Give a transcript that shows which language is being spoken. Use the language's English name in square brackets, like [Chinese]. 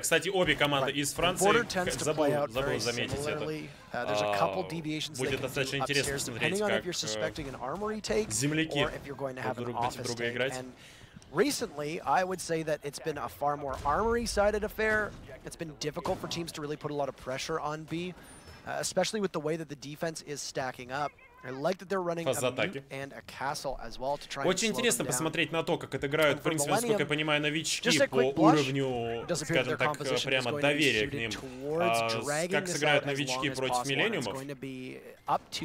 [Russian] Кстати, обе команды из Франции. Забыл заметить это. Будет достаточно интересно смотреть, как земляки будут друг против друга играть. [English] Recently, I would say that it's been a far more armory-sided affair. It's been difficult for teams to really put a lot of pressure on B, especially with the way that the defense is stacking up. I like that they're running a mute and a castle as well to try and [Russian] Очень интересно посмотреть на то, как это играют, в принципе, насколько я понимаю, новички по уровню, скажем так, прямо доверия к ним. Как сыграют новички против Millenium'ов.